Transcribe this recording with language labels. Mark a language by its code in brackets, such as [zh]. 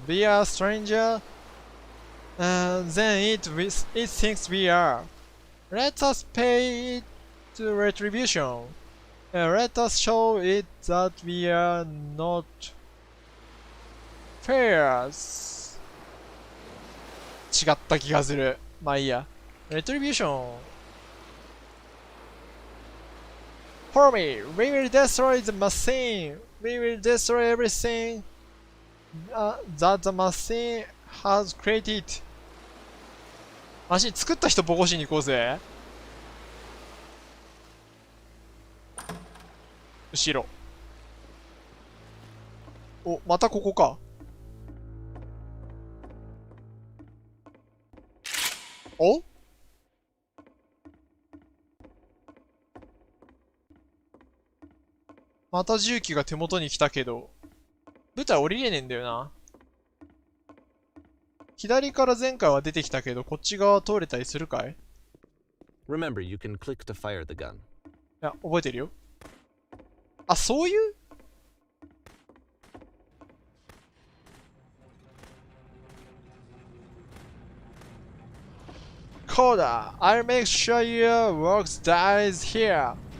[en] We are a stranger. Then it thinks we are. Let us pay it retribution. Let us show it that we are not fairs. [ja] 違った気がする。まあいいや。 [en] Retribution. Follow me. We will destroy the machine. We will destroy everything that the machine has created. [ja] マシン作った人ボコしに行こうぜ。後ろ。お、またここか。お？また重機が手元に来たけど、舞台降りれねえんだよな。左から前回は出てきたけど、こっち側通れたりするかい？ [en] Remember, you can click to fire the gun. [ja] いや、覚えてるよ。あ、そういう [en] Coda, I'll make sure your work dies here.